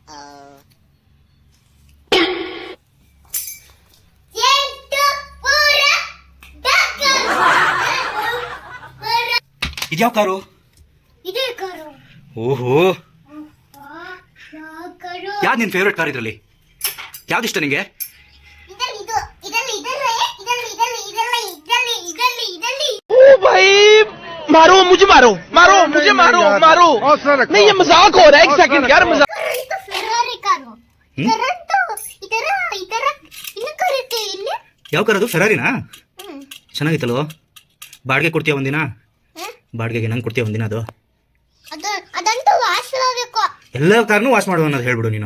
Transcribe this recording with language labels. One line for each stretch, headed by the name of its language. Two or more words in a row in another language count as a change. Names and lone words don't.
Kannada: ಇದ್ಯಾವ ಕಾರು? ಇದೇ ಕಾರು. ಓಹೋ, ಯಾವ್ದು ನಿನ್
English: favourite car
Kannada: ಇದ್ರಲ್ಲಿ? ಯಾವ್ದು ಇಷ್ಟ ನಿಂಗೆ?
Hindi: मारो मुझे, मारो मारो मुझे, मारो मारो. नहीं, ये मजाक हो रहा है. एक सेकंड यार, मजाक.
Kannada: ಯಾವ ಕಾರ್ ಅದು? ಫೆರಾರಿನಾ? ಚೆನ್ನಾಗಿತ್ತಲ್ವ? ಬಾಡಿಗೆ ಕೊಡ್ತೀಯ ಒಂದಿನ? ಬಾಡಿಗೆಗೆ ನಂಗೆ ಕೊಡ್ತೀಯ ಒಂದಿನ? ಅದು ಅದಂತೂ ವಾಶ್ ಮಾಡಬೇಕು. ಎಲ್ಲ ಕಾರ್ನು ವಾಶ್ ಮಾಡುವ ಅನ್ನೋದು ಹೇಳ್ಬಿಡು ನೀನು.